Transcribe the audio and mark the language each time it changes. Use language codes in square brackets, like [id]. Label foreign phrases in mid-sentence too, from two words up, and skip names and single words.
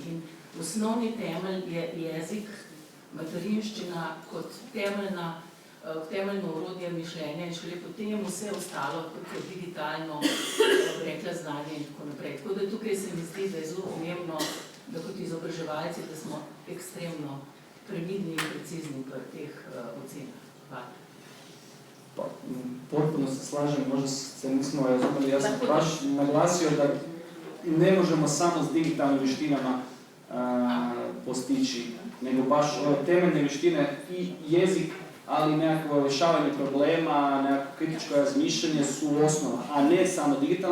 [sl] In osnovni temelj je jezik, materinščina kot temeljno orodje mišljenja in šele potem vse ostalo, kot je digitalno, rekla znanje in tako naprej. Tako da tukaj se mi zdi, da je zelo pomembno, da kot izobraževalci, da smo ekstremno previdni in precizni v teh ocenah. Hvala. [hr] Potpuno se slažem, možda se nismo razumeli, ja sam baš naglasio da ne možemo samo s digitalnim vještinama postići, nego baš ove temeljne vještine i jezik, ali nekakvo rješavanje problema, nekakvo kritičko razmišljanje su osnova, a ne samo digitalne.